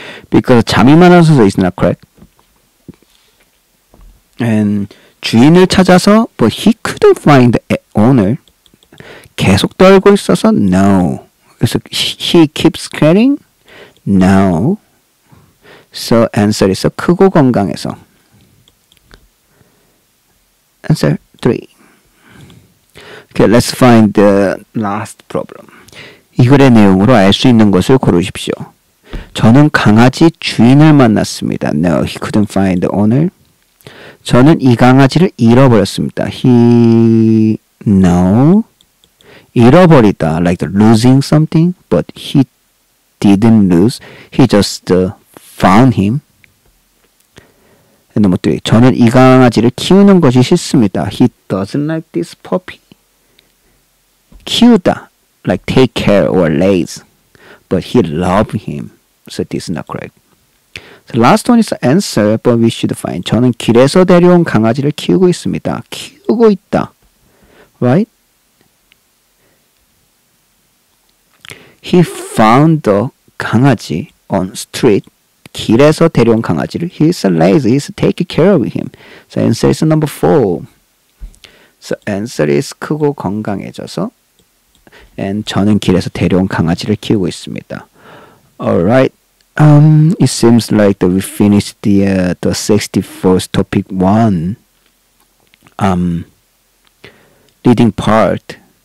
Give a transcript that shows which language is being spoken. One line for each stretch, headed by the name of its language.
English: Because
Korean: 잠이 많아서
English: is not correct. And
Korean: 주인을 찾아서
English: but he couldn't find the owner.
Korean: 계속 떨고 있어서 no.
English: 그래서 he keeps carrying no. So answer
Korean: 에서 크고 건강해서.
English: Answer 3. Okay, let's find the last problem.
Korean: 이 글의 내용으로 알 수 있는 것을 고르십시오. 저는 강아지 주인을 만났습니다.
English: No, he couldn't find the owner.
Korean: 저는 이 강아지를 잃어버렸습니다.
English: He no. 잃어버리다 like losing something, but he didn't lose. He just found him. 넘버 3.
Korean: 저는 이 강아지를 키우는 것이 싫습니다.
English: He doesn't like this puppy. 키우다 like take care or raise, but he loved him. So this is not correct. The last one is the answer, but we should find.
Korean: 저는 길에서 데려온 강아지를 키우고 있습니다. 키우고 있다. Right?
English: He found the 강아지 on street.
Korean: 길에서 데려온 강아지를.
English: He's lazy. He's taking care of him. So answer is number 4. So answer is
Korean: 크고 건강해져서. And 저는 길에서 데려온 강아지를 키우고 있습니다.
English: Alright. It seems like that we finished the 64th topic 1 reading part.